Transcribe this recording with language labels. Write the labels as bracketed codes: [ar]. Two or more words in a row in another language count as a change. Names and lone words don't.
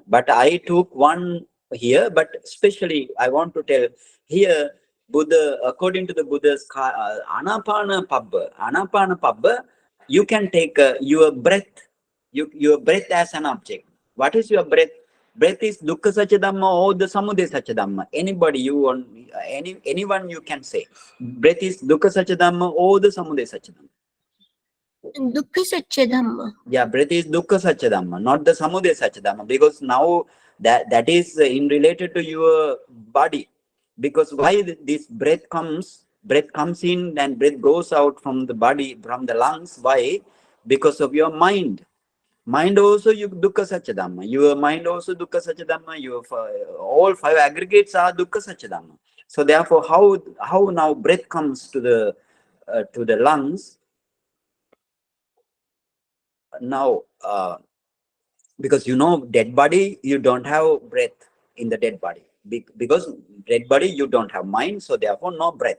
[en] But I took one here, but especially I want to tell here, Buddha, according to the Buddha's [pi] anapana pabba, [en] you can take your breath, your breath as an object. What is your breath? Breath is [pi] dukkha satya dhamma [en] or the [pi] samudaya satya dhamma. [en] Anybody you want, anyone you can say. Breath is [pi] dukkha satya dhamma [en] or the [pi] samudaya satya dhamma. Dukkha satya dhamma. [en] Yeah, breath is [pi] dukkha satya dhamma, [en] not the [pi] samudaya satya dhamma, [en] because now that is in related to your body. Because why this breath comes in and breath goes out from the body, from the lungs? Why? Because of your mind. Mind also you [pi] dukkha satya dhamma. [en] Your mind also [pi] dukkha satya dhamma. [en] Your all five aggregates are [pi] dukkha satya dhamma. [en] So therefore, how now breath comes to the lungs now? Because dead body, you don't have breath in the dead body. Because dead body, you don't have mind, so therefore no breath.